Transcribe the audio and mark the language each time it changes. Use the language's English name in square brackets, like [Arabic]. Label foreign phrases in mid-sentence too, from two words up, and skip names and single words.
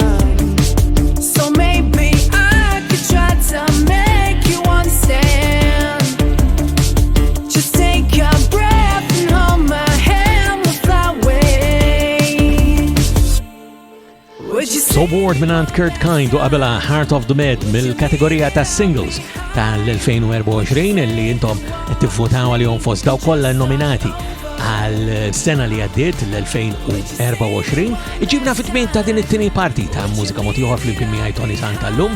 [English] So maybe I could try to make you understand. Just take a breath and hold my hand, we'll fly away. Would you [Maltese] So Bored minant Kurt Kind u qabela Heart of the Med mill-kategorija ta' singles tal-2024 li jintom tivvotaw għalihom fost daw kollha nominati għal-sena li għaddiet l-2024. Iġibna fit-tmien ta' din it-tieni parti ta' Mużika Mod Ieħor fl-imkien miegħi Toni Sant tal-lum.